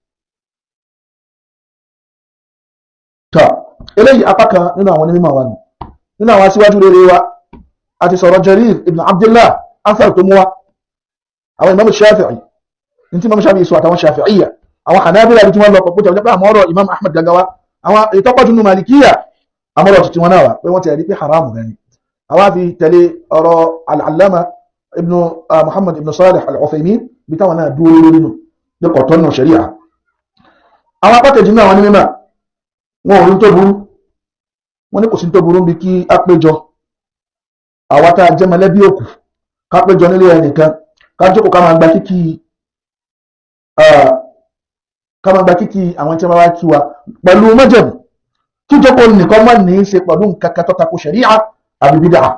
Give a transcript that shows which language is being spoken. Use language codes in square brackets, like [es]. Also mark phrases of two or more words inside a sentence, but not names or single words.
[yo] tọ́ eléyìí apá kan nínú àwọn onímọ̀ wa nù, nínú àwọn aṣíwájú rere wa àti sọ̀rọ̀ Jarir ibn Abdullah ansar tó mú wa, àwọn Imam Shafi'i ní tí Imam Shafi'i sọ àtàwọn Shafi'iyya, àwọn Hanabila tí wọ́n lọ pọ̀ pẹ̀lú àwọn ọ̀rọ̀ Imam Ahmad gagawa, àwọn ìtọ́pọ̀jù nínú Malikiyya àmọ́rọ̀ tuntun wọn náà wà pé wọ́n ti rí pé haramu gani. àwọn fi tẹ̀lé ọ̀rọ̀ al-Allama ibn Muhammad ibn Salih al-Uthaymin bí táwọn náà dúró lórí nù ní kọ̀tọ́ nù ṣẹ̀ríà. àwọn apákejì náà wọn ní mímọ̀ wọn ò rí tó burú, wọn ní kò sí tó burú bí kí á péjọ àwa tá a jẹ́ mọ̀lẹ́bí òkú ká péjọ nílé ẹnìkan ká jókòó ká máa gba kíkí àwọn tí wọ́n wá kí wa pẹ̀lú májẹ̀mú kí jókòó nìkan má ní í ṣe pẹ̀lú nǹkan kan tó tako ṣẹ̀ríà àbí bídà.